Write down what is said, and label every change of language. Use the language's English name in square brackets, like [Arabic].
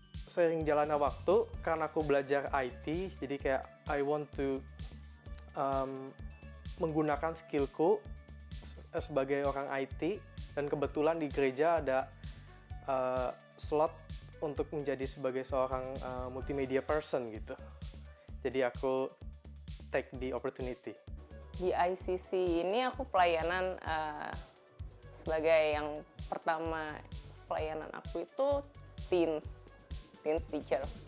[Indonesian] Seiring jalannya waktu, karena aku belajar IT, jadi kayak [English] I want to [Indonesian] menggunakan skillku sebagai orang IT, dan kebetulan di gereja ada slot untuk menjadi sebagai seorang multimedia person gitu. Jadi aku [English] take the opportunity. [Indonesian] Di ICC ini aku pelayanan sebagai yang pertama, pelayanan aku itu [English] teens teacher.